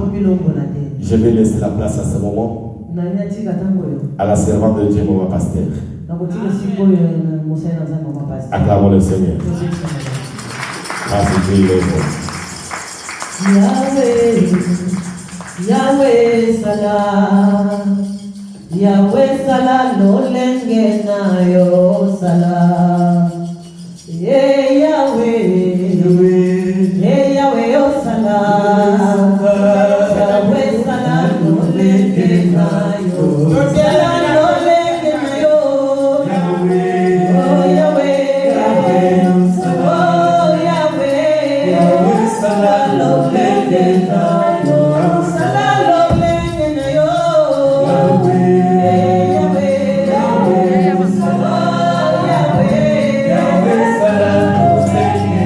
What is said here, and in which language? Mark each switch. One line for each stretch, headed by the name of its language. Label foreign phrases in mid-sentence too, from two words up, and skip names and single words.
French: Je vais laisser la place à ce moment à la servante de Dieu, maman pasteur. Acclamons le Seigneur. Merci Dieu.
Lingala: Yahweh, Yahweh Salah, Yahweh Salah, no lengena yo Salah. Yeah, Yahweh, yeah, Yahweh yo Salah, Yahweh Salah, no lengena yo Salah, no lengena yo. Oh Yahweh, oh Yahweh, Salah, no lengena yo, Salah, no lengena yo. Yahweh, Yahweh, oh Yahweh, Yahweh Salah, no lengena yo.